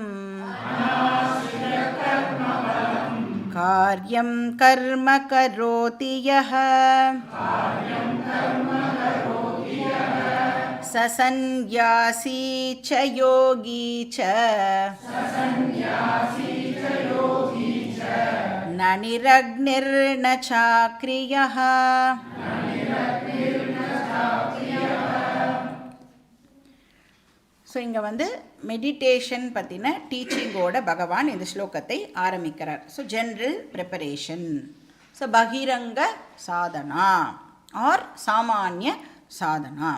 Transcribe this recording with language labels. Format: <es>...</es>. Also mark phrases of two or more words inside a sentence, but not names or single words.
<sa>कार्यं कर्म करोति यः ससंन्यासी च योगी च ननिरग्निर् न चाक्रियः.</sa> <ta>ஸோ இங்கே வந்து மெடிடேஷன் பற்றின டீச்சிங்கோட பகவான் இந்த ஸ்லோகத்தை ஆரம்பிக்கிறார்.</ta> <en>so general preparation,</en> <ta>ஸோ பகிரங்க சாதனா ஆர் சாமானிய சாதனா.</ta>